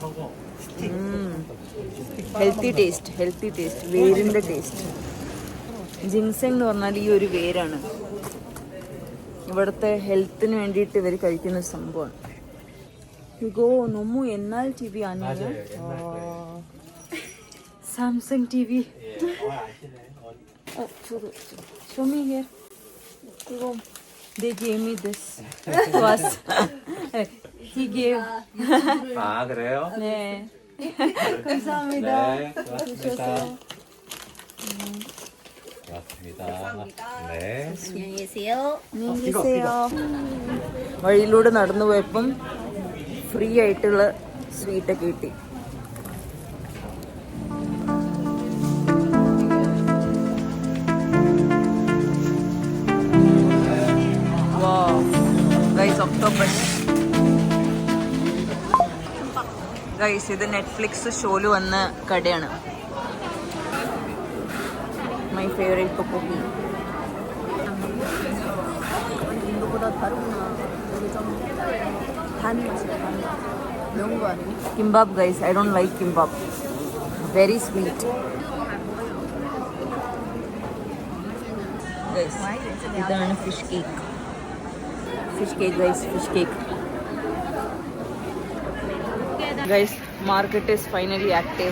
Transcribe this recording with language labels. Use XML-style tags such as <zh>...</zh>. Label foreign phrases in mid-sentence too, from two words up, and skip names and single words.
<en>healthy taste</en> <ml>വേരിൻ്റെ ടേസ്റ്റ്. ജിൻസെങ് എന്ന് പറഞ്ഞാൽ ഈ ഒരു വേരാണ്. ഇവിടുത്തെ ഹെൽത്തിന് വേണ്ടിയിട്ട് ഇവർ കഴിക്കുന്ന സംഭവമാണ്. ഇഗോ നമ്മു എന്നാൽ ടി വി ആണ്.</ml> <en>സാംസങ് ടി വി. Show me here. They gave me this. Was he gave.</en> <ko>그래요? 네. 감사합니다. 고맙습니다. 고맙습니다. 네. 안녕히 계세요. 안녕히 계세요.</ko> <ml>വഴിയിലൂടെ നടന്നു പോയപ്പം ഫ്രീ ആയിട്ടുള്ള സ്വീറ്റൊക്കെ കിട്ടി. ഗൈസ് ഇത് നെറ്റ്ഫ്ലിക്സ് ഷോയിൽ വന്ന കടയാണ്.</ml> <en>my favorite 떡볶이.</en> <ko>이거보다 다르구나. 여기 좀 단 맛이야. 단 맛. 매운 거 아니니?</ko> <en>kimbap guys, I don't like kimbap. Very sweet.</en> <ml>ഗൈസ് ഇതാണ്</ml> <en>fish cake. fish cake guys, fish cake. Guys market is finally active.</en>